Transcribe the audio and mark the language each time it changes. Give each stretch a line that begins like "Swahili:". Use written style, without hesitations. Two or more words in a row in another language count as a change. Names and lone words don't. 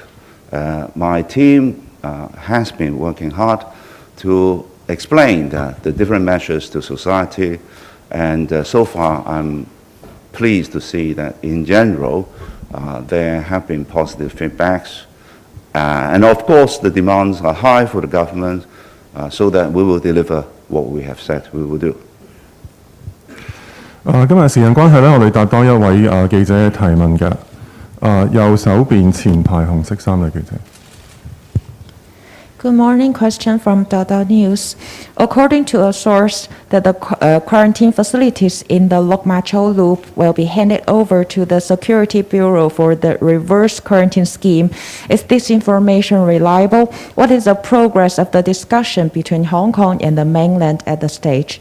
English: My team has been working hard to explain the different measures to society, and so far I'm pleased to see that in general there have been positive feedbacks. And of course the demands are high for the government so that we will deliver what we have said we will do.
Cantonese: 今日時間關係咧，我哋答多一位記者提問嘅。右手邊前排紅色衫嘅記者。
English: Good morning. Question from Dada News. According to a source, that the quarantine facilities in the Lok Ma Chau Loop will be handed over to the Security Bureau for the reverse quarantine scheme. Is this information reliable? What is the progress of the discussion between Hong Kong and the mainland at the stage?